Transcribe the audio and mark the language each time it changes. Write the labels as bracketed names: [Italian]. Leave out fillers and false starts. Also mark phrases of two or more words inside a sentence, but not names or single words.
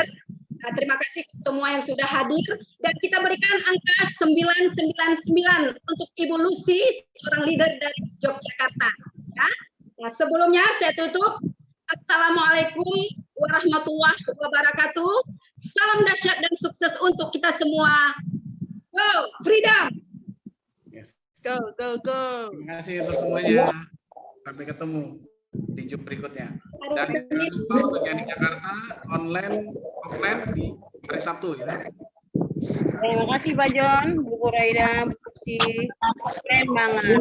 [Indonesian] Terima kasih semua yang sudah hadir. Dan kita berikan angka 999 untuk Ibu Lucy, seorang leader dari Yogyakarta. Ya. Nah, sebelumnya saya tutup. [Arabic] السلام عليكم ورحمة الله وبركاته. [Indonesian] Salam dahsyat dan sukses untuk kita semua. [English] Go, freedom! [Indonesian] Yes. [English] Go, go, go. [Indonesian] Terima kasih untuk semuanya. Sampai ketemu di job berikutnya. Dan jangan lupa untuk yang di Jakarta [English] online, offline [Indonesian] di hari Sabtu ya. Terima kasih Pak John, Bu Furaida, keren banget.